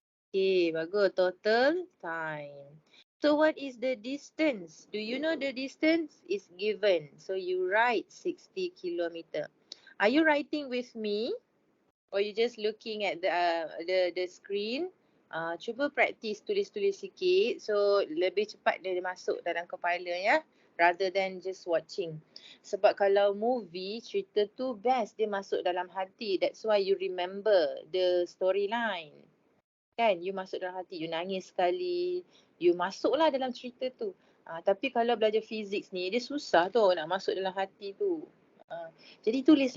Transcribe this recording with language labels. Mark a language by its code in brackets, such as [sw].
[en] Okay, bagus. Total time. So what is the distance? Do you know the distance is given? So you write 60 kilometer. Are you writing with me? Or you just looking at the screen? [ms] Cuba practice tulis-tulis sikit. So lebih cepat dia masuk dalam kepala ya. [en] Rather than just watching. [ms] Sebab kalau movie, cerita tu best dia masuk dalam hati. [en] That's why you remember the storyline. [ms] Kan? You masuk dalam hati. You nangis sekali. You masuklah dalam cerita tu. Tapi kalau belajar fizik ni, dia susah tu nak masuk dalam hati tu. Jadi tulis.